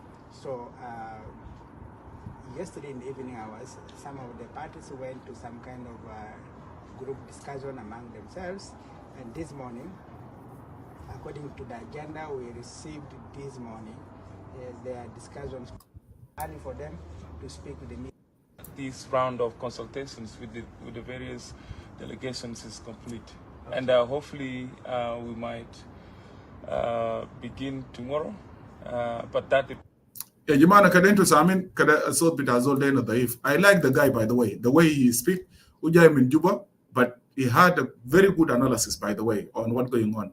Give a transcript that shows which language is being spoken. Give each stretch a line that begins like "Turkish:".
English: So yesterday in the evening hours, some of the parties went to some kind of group discussion among themselves, and this morning, according to the agenda we received this morning, their discussions early for them to speak with the media. This round of consultations with the various delegations is complete, and hopefully we might begin tomorrow. But that.
Arabic: يا جماعة كده انتوا سامعين كده الصوت بتاع زول ده ضعيف.
English: I like the guy by the way he speak. وجاي من جوبا, but he had a very good analysis by the way on what's going on.